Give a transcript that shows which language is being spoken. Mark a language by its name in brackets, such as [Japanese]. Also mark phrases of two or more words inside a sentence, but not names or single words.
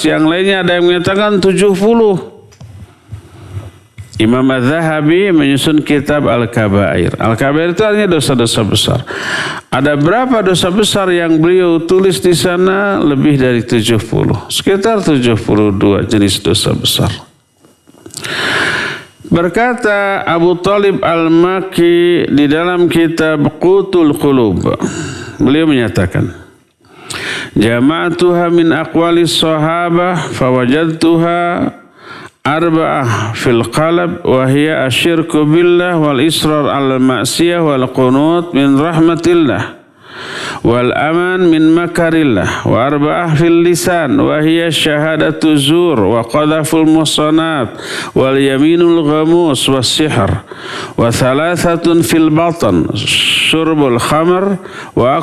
[Indonesian] Yang lainnya ada yang menyatakan 70. Imam Az-Zahabi menyusun kitab Al-Kabair. Al-Kabair itu artinya dosa-dosa besar. Ada berapa dosa besar yang beliau tulis di sana? Lebih dari 70. Sekitar 72 jenis dosa besar. Berkata Abu Talib Al-Makki di dalam kitab Qutul Qulub, beliau menyatakan, [Arabic] جمعتها من أقوال الصحابة فوجدتها أربعة في القلب وهي الشرك بالله والإصرار المعصية والقنوط من رحمة الله والأمن من مكر الله وأربعة في اللسان وهي شهادة الزور و قذف المحصنات واليمين الغموس والسحر وثلاثة في البطن شرب الخمر و